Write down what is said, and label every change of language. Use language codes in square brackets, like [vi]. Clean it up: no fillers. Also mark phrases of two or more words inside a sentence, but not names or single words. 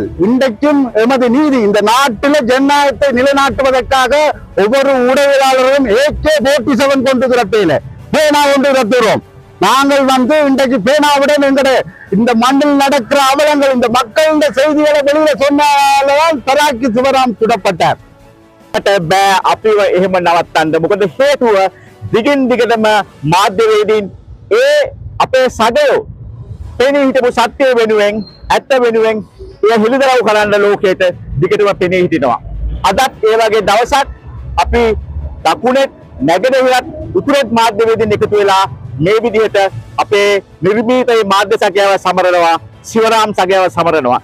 [ta] இன்றைக்கும் எமது நீதி, இந்த நாட்டில் ஜனநாயகத்தை நிலைநாட்டுவதற்காக ஒவ்வொரு ஊடகவியலாளரும் AK-47 கொண்டு திரட்டையில பேனா கொண்டு திரட்டுகிறோம். நாங்கள் இன்றைக்கு பேனாவுடன் எங்களுடைய இந்த மண்ணில் நடக்கிற அவலங்கள், இந்த மக்களின் செய்திகளை வெளியில சொன்னால்தான் தராக்கி சிவராம் சுடப்பட்டார். [si] අපිව එහෙම නවත්තන්න. මොකද හේතුව දිගින් දිගටම මාධ්‍යවේදීන් අපේ සගයෝ පෙනී හිටපු සත්‍ය වෙනුවෙන්, ඇත්ත වෙනුවෙන් ඒ හිලිදරව් කරන්න ලෝකයට දිගටම පෙනී හිටිනවා. අදත් ඒ වගේ දවසක් අපි දකුණෙත් නැගෙනහිරත් උතුරෙත් මාධ්‍යවේදීන් එකතු වෙලා මේ විදිහට අපේ නිර්භීත මාධ්‍ය සගයව සමරනවා, සිවරාම් සගයව සමරනවා.